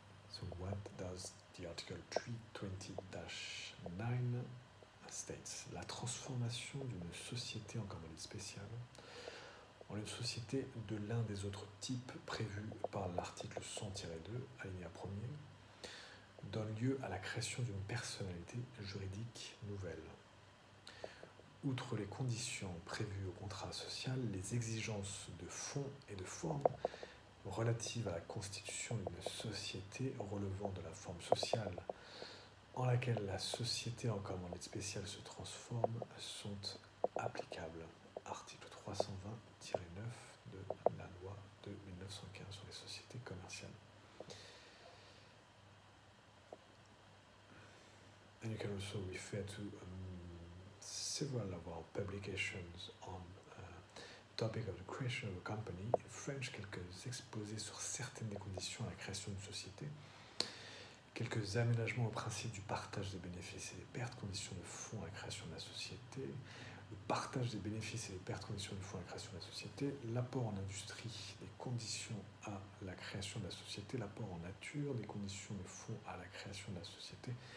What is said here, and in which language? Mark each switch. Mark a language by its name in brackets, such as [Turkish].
[English] So what does the article 320-9 states? [French] La transformation d'une société en commandite spéciale en une société de l'un des autres types prévus par l'article 100-2, alinéa 1er, donne lieu à la création d'une personnalité juridique nouvelle. Outre les conditions prévues au contrat social, les exigences de fond et de forme relatives à la constitution d'une société relevant de la forme sociale en laquelle la société en commandite spéciale se transforme sont applicables. Article 320-9 de la loi de 1915 sur les sociétés commerciales. [English] And you can also refer to several of our publications on topic of the creation of a company. In French, [French] quelques exposés sur certaines des conditions à la création d'une société. Quelques aménagements au principe du partage des bénéfices et des pertes, conditions de fonds à la création de la société, le partage des bénéfices et des pertes, conditions de fonds à la création de la société, l'apport en industrie, des conditions à la création de la société, l'apport en nature, des conditions de fonds à la création de la société,